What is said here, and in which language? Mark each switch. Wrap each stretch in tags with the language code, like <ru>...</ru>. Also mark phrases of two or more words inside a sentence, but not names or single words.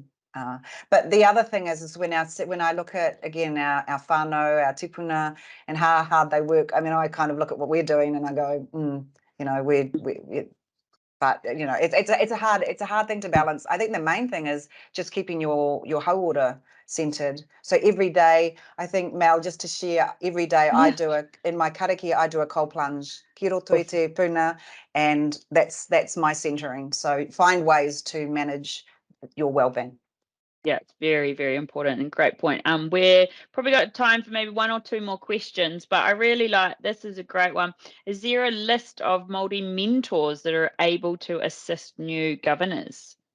<en>But the other thing is when I look at, again, our whānau, our tipuna, and how hard they work, I mean, I kind of look at what we're doing and I go, but it's a hard thing to balance. I think the main thing is just keeping your hauora centered. So every day, I think, Mel, just to share, every day I do in my karakia, I do a cold plunge,</en> <mi>ki roto i te puna,</mi> <en>and that's my centering. So find ways to manage your well-being. Yeah, it's very, very important and great point. We're probably got time for maybe one or two more questions, but I really this is a great one. Is there a list of Māori mentors that are able to assist new governors?</en>